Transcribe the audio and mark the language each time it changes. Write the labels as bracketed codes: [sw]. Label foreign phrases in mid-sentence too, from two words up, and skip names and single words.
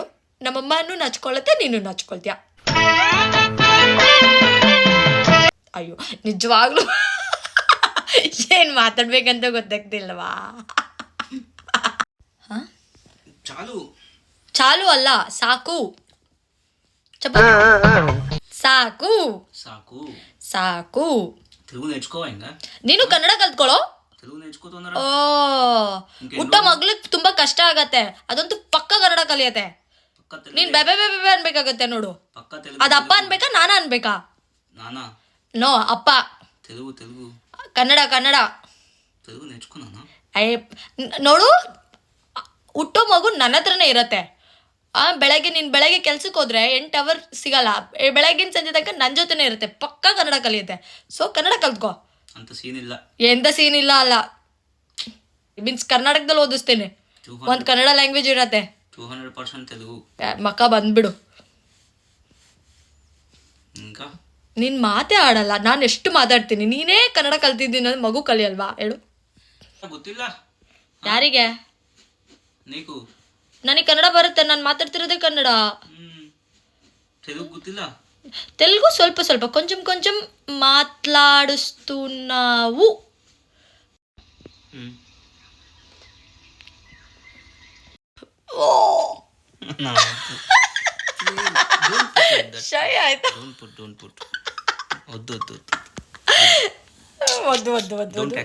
[kn] ನಮ್ಮಮ್ಮನೂ ನಚ್ಕೊಳ್ಳುತ್ತೆ, ನೀನು ನಚ್ಕೊಳ್ತೀಯ. ಅಯ್ಯೋ ನಿಜವಾಗ್ಲೂ ಏನು ಮಾತಾಡ್ಬೇಕಂತ ಗೊತ್ತಾಗ್ತಿಲ್ವಾ? ಚಾಲು ಅಲ್ಲ, ಸಾಕು. ಸಾಕು ಸಾಕು ಸಾಕು. [te] తెలుగు నేర్చుకోవా ఇంకా? [kn] ನೀನು ಕನ್ನಡ ಕಲ್ತ್ಕೊಳ್ಳೋ. [te] తెలుగు నేర్చుకోతున్నా. [kn] ಓ, ಹುಟ್ಟೋ ಮಗ್ಳಿಗೆ ತುಂಬಾ ಕಷ್ಟ ಆಗತ್ತೆ, ಅದಂತೂ ಪಕ್ಕ ಕನ್ನಡ ಕಲಿಯತ್ತೆ. ನೀನ್ ಬೆಬೆ ಬೆಬೆ ಅನ್ಬೇಕಾಗತ್ತೆ ನೋಡು. ಅದ ಅಪ್ಪ ಅನ್ಬೇಕಾ ನಾನ ಅನ್ಬೇಕಾ? [te] నానా. [kn] ನೋ, ಅಪ್ಪ. [te] తెలుగు [kn] ಕನ್ನಡ [te] తెలుగు నేర్చుకున్నానా? [kn] ನೋಡು, ಹುಟ್ಟೋ ಮಗು ನನ್ನ ಹತ್ರನೇ ಇರತ್ತೆ. ಬೆಳಗ್ಗೆ ಕೆಲ್ಸಕ್ಕೆ ಹೋದ್ರೆ 8 hour ಸಿಗಲ್ಲ. ಬೆಳಗ್ಗಿನ ಸಂಜೆ ತನಕ ನನ್ನ ಜೊತೆನೇ ಇರುತ್ತೆ. ಪಕ್ಕ ಕನ್ನಡ ಕಲಿಯುತ್ತೆ. ಸೊ ಕನ್ನಡ ಕಲ್ತ್ಕೋ. ಅಂತ ಸೀನ್ ಇಲ್ಲ. ಎಂತ ಸೀನ್ ಇಲ್ಲ ಅಲ್ಲ, ಮೀನ್ಸ್ ಕರ್ನಾಟಕದಲ್ಲಿ ಓದಿಸ್ತೇನೆ. ಒಂದು ಕನ್ನಡ ಲ್ಯಾಂಗ್ವೇಜ್ ಇರತ್ತೆ. [te] 200% తెలుగు. [kn] ಮಕ್ಕ ಬಂದ್ಬಿಡು. [te] ఇంకా [kn] ನೀನ್ ಮಾತೇ ಆಡಲ್ಲ, ನಾನು ಎಷ್ಟು ಮಾತಾಡ್ತೀನಿ. ನೀನೇ ಕನ್ನಡ ಕಲ್ತಿದ್ದೀನಿ ಅಂದ್ರೆ ಮಗು ಕಲಿಯಲ್ವಾ ಹೇಳು? ಗೊತ್ತಿಲ್ಲ. ಯಾರಿಗೆ? [te] నీకు. [kn] ನನಗೆ ಕನ್ನಡ ಬರುತ್ತೆ, ನಾನು ಮಾತಾಡ್ತಿರೋದೇ ಕನ್ನಡ. తెలుగు ಗೊತ್ತಿಲ್ಲ. [te] తెలుగు ಸ್ವಲ್ಪ కొంచెం మాట్లాడుస్తున్నావు. [kn] ಶೈ ಆಯ್ತಾ? [te] వద్దు.